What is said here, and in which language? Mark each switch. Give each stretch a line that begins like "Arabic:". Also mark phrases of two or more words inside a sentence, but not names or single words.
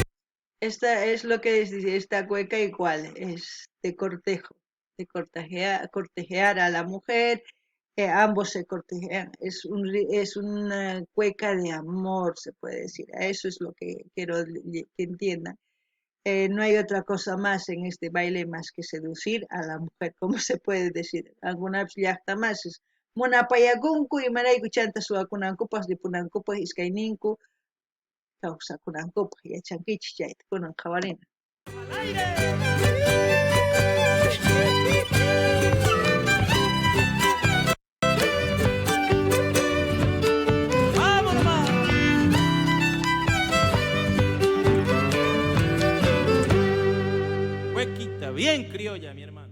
Spanish: Esta es lo que dice esta cueca igual, es de cortejo, de cortejear a la mujer, ambos se cortejean, es una cueca de amor, se puede decir, a eso es lo que quiero que entiendan. No hay otra cosa más en este baile más que seducir a la mujer, como se puede decir. Alguna vez ya está más.
Quechua: Munapayagunku y marayku chanta suakunankupas de punankupas iskayninku kawsakunankupas yachankichis chayta kunan qhawarina.
Spanish: Al aire. Vamos nomás. Huequita, bien criolla, mi hermano.